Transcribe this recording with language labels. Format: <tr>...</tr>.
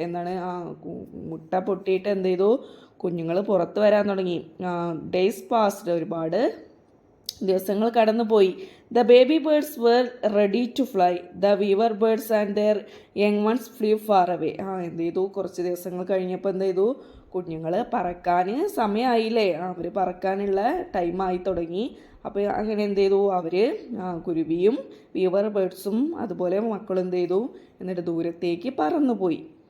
<ml>എന്താണ്, മുട്ട പൊട്ടിയിട്ട് എന്ത് ചെയ്തു, കുഞ്ഞുങ്ങൾ പുറത്ത് വരാൻ തുടങ്ങി.</ml> <en>days passed,</en> <ml>ഒരുപാട് ദിവസങ്ങൾ കടന്നുപോയി.</ml> <en>The baby birds were ready to fly. The weaver birds and their young ones flew far away.</en> <ml>എന്ത് ചെയ്തു, കുറച്ച് ദിവസങ്ങൾ കഴിഞ്ഞപ്പോൾ എന്ത് ചെയ്തു, കുഞ്ഞുങ്ങൾ പറക്കാൻ സമയമായില്ലേ, അവർ പറക്കാനുള്ള ടൈമായി തുടങ്ങി. അപ്പോൾ അങ്ങനെ എന്ത് ചെയ്തു, അവർ കുരുവിയും വീവർ ബേർഡ്സും അതുപോലെ മക്കളും എന്ത് ചെയ്തു, എന്നിട്ട് ദൂരത്തേക്ക് പറന്നുപോയി.</ml>